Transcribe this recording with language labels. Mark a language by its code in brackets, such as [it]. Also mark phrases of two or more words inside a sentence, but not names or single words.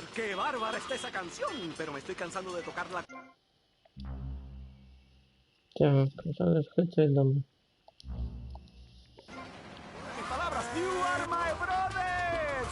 [es] qué bárbara está esa canción, pero me estoy cansando de tocarla. [uk] Так, зараз хотів домой. [es] En palabras, [en] you are my brothers.